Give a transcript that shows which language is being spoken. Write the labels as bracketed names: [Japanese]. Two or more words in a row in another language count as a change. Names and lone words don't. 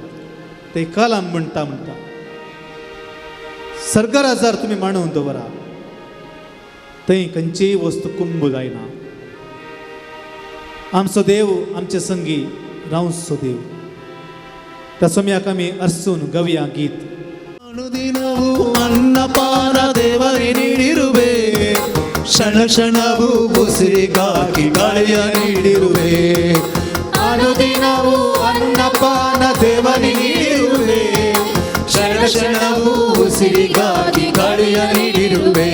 [Konkani] ते काल आमी म्हणटा सर्गराजार तुमी मांडून दवरा, थंय खंयचीय वस्तू कुंभ जायना. आमचो देव आमचे संगी रावचो देव. त्या सोम्याक आमी अर्सून गवया गीत. [Kannada] ಅನುದಿನವೂ ಅನ್ನಪಾನ ದೇವರಿ ನೀಡಿರುವೆ, ಕ್ಷಣ ಕ್ಷಣವೂ ಉಸಿರಿಗಾಗಿ ಗಾಳಿಯ ನೀಡಿರುವೆ. ಅನುದಿನವೂ ಅನ್ನಪಾನ ದೇವರಿ ನೀಡಿರುವೆ, ಕ್ಷಣ ಕ್ಷಣವೂ ಉಸಿರಿಗಾಗಿ ಗಾಳಿಯ ನೀಡಿರುವೆ.